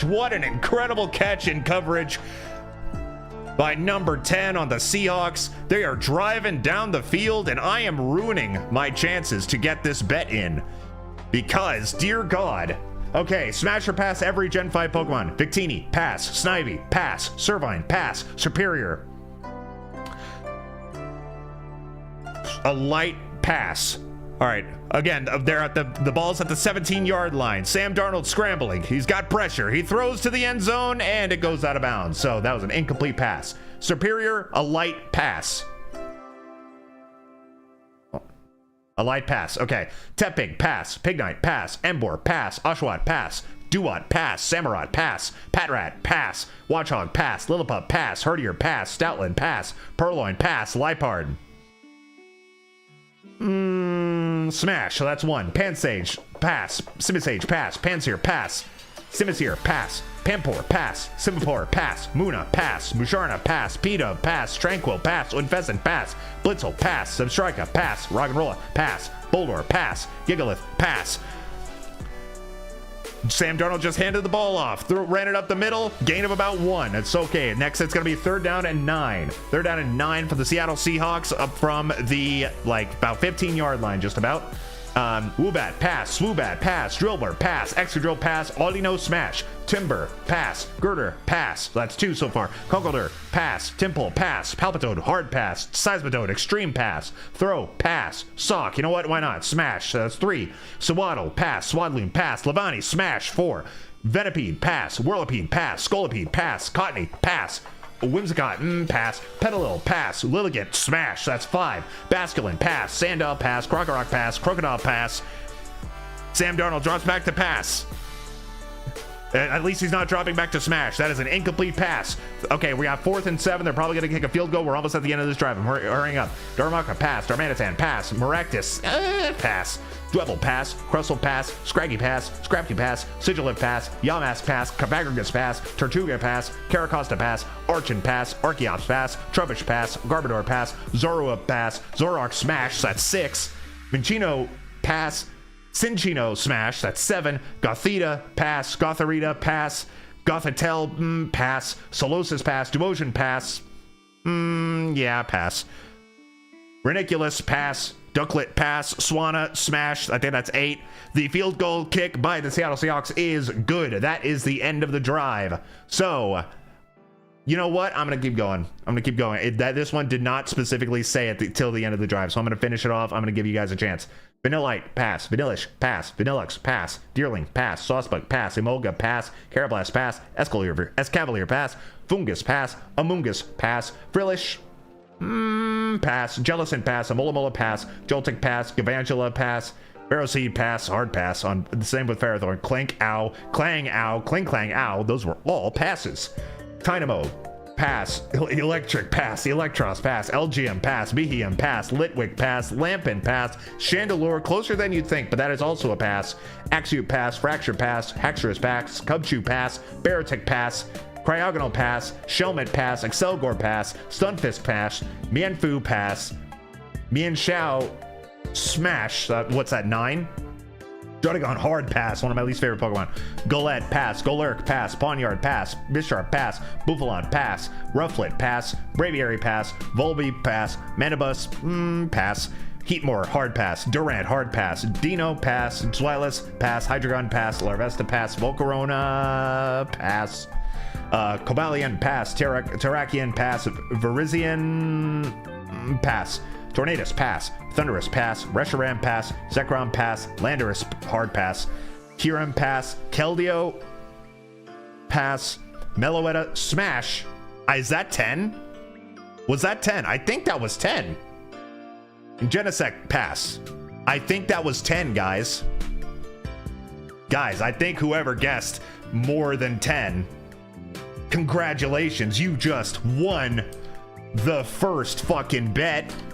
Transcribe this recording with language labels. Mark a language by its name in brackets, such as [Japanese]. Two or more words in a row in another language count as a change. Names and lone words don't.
[English] What an incredible catch in coverage by number 10 on the Seahawks. They are driving down the field and I am ruining my chances to get this bet in. Because, dear God. Okay, smash or pass every Gen 5 Pokemon. Victini, pass. Snivy, pass. Servine, pass. Superior. A light pass. All right, again, they're at the ball's at the 17-yard line. Sam Darnold scrambling. He's got pressure. He throws to the end zone, and it goes out of bounds. So that was an incomplete pass. Superior, a light pass. A light pass. Okay. Tepig, pass. Pignite, pass. Embor, pass. Oshawott, pass. Duat, pass. Samurott, pass. Patrat, pass. Watchhog, pass. Lillipup, pass. Herdier, pass. Stoutland, pass. Purloin, pass. Lipard. Smash. So that's one. Pansage, pass. Simisage, pass. Pansear, pass. Simisear, pass. Pampor, pass. Simipour, pass. Muna, pass. Musharna, pass. Pidove, pass. Tranquil, pass. Unfescent, pass. Blitzel, pass. Substrika, pass. Roggenrola, pass. Boldor, pass. Gigalith, pass. Sam Darnold just handed the ball off. Ran it up the middle. Gain of about 1. It's okay. Next, it's going to be 3rd down and 9. 3rd down and 9 for the Seattle Seahawks up from the, about 15-yard line, just about. Woobat, pass. Swoobat, pass. Drillbur, pass. Extra Drill, pass. Audino, smash. Timber, pass. Girder, pass. That's 2 so far. Conkeldurr, pass. Timple, pass. Palpitoad, hard pass. Seismitoad, extreme pass. Throw, pass. Sock, you know what? Why not? Smash. That's 3. Swaddle, pass. Swadloon, pass. Levani, smash. 4. Venipede, pass. Whirlipede, pass. Scolipede, pass. Cottony, pass. Whimsicott, pass. Petalil, pass. Lilligant, smash. That's 5. Basculin, pass. Sandal, pass. Krokorok, pass. Crocodile, pass. Sam Darnold drops back to pass. At least he's not dropping back to smash. That is an incomplete pass. Okay, we got 4th and 7. They're probably going to kick a field goal. We're almost at the end of this drive. I'm hurrying up. Darmaka, pass. Darmanitan, pass. Maractus, pass. Dwebble, pass. Crustle, pass. Scraggy, pass. Scrapty, pass. Sigilif, pass. Yamask, pass. Cavagrigus, pass. Tortuga, pass. Caracosta, pass. Archon, pass. Archeops, pass. Trubbish, pass. Garbodor, pass. Zorua, pass. Zoroark, smash. That's 6. Vincino, pass. Cinchino, smash. That's 7. Gothita, pass. Gotharita, pass. Gothitelle, pass. Solosis, pass. Duosion, pass. Yeah, pass. Reniculus, pass. Ducklet pass, Swana smash. I think that's 8. The field goal kick by the Seattle Seahawks is good. That is the end of the drive. So, you know what? I'm going to keep going. This one did not specifically say it till the end of the drive. So I'm going to finish it off. I'm going to give you guys a chance. Vanillite, pass. Vanillish, pass. Vanillux, pass. Deerling, pass. Saucebug, pass. Emolga, pass. Carablast, pass. Escavalier, pass. Fungus, pass. Amoongus, pass. Frillish, pass. Jellicent, pass. Amola, pass. Joltic, pass. Gavangela, pass. Ferroseed, pass. Hard pass. On the same with Ferrothorn. Clink, ow. Clang, ow. Cling, clang, ow. Those were all passes. Dynamo, pass. Electric, pass. Electros, pass. LGM, pass. Behium, pass. Litwick, pass. Lampin, pass. Chandelure, closer than you'd think, but that is also a pass. Axute, pass. Fracture, pass. Haxorus, pass. Cubchew, pass. Barotic, pass. Cryogonal, pass. Shelmet, pass. Excelgor, pass. Stunfisk, pass. Mienfu, pass. Mienshao, smash. What's that, 9? Druddigon, hard pass, one of my least favorite Pokemon. Golett, pass. Golurk, pass. Pawniard, pass. Bisharp, pass. Buffalon, pass. Rufflet, pass. Braviary, pass. Volby, pass. Manibus, pass. Heatmore, hard pass. Durant, hard pass. Dino, pass. Zweilous, pass. Hydreigon, pass. Larvesta, pass. Volcarona, pass. Cobalion, pass. Terrakion, pass. Virizion, pass. Tornadus, pass. Thunderous, pass. Reshiram, pass. Zekrom, pass. Landorus, hard pass. Kyurem, pass. Keldeo, pass. Meloetta, smash. Is that 10? Was that 10? I think that was 10. Genesect, pass. I think that was 10, guys. Guys, I think whoever guessed more than 10, congratulations, you just won the first fucking bet.